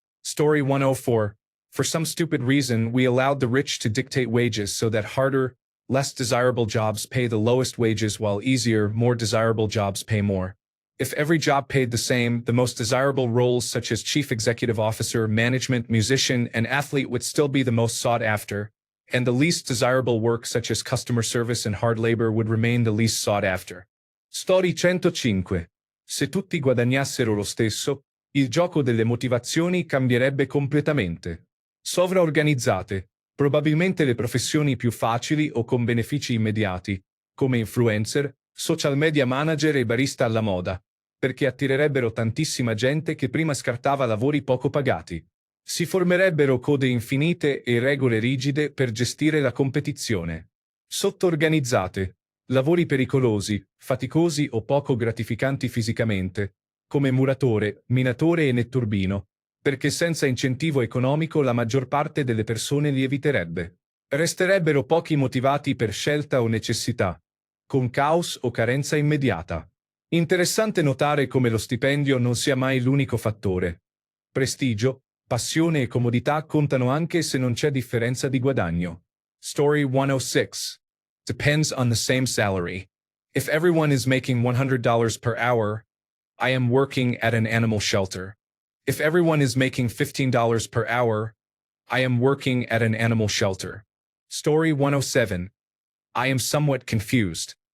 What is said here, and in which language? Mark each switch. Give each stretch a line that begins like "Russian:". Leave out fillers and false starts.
English: Story 104. For some stupid reason, we allowed the rich to dictate wages so that harder, less desirable jobs pay the lowest wages while easier, more desirable jobs pay more. If every job paid the same, the most desirable roles such as chief executive officer, management, musician, and athlete would still be the most sought after, and the least desirable work such as customer service and hard labor would remain the least sought after. Story 105.
Italian: Se tutti guadagnassero lo stesso, il gioco delle motivazioni cambierebbe completamente. Sovraorganizzate, probabilmente le professioni più facili o con benefici immediati, come influencer, social media manager e barista alla moda, perché attirerebbero tantissima gente che prima scartava lavori poco pagati. Si formerebbero code infinite e regole rigide per gestire la competizione. Sottoorganizzate, lavori pericolosi, faticosi o poco gratificanti fisicamente, come muratore, minatore e netturbino, perché senza incentivo economico la maggior parte delle persone li eviterebbe. Resterebbero pochi motivati per scelta o necessità, con caos o carenza immediata. Interessante notare come lo stipendio non sia mai l'unico fattore. Prestigio, passione e comodità contano anche se non c'è differenza di guadagno.
English: Story 106. Depends on the same salary. If everyone is making $100 per hour, I am working at an animal shelter. If everyone is making $15 per hour, I am working at an animal shelter. Story 107. I am somewhat confused.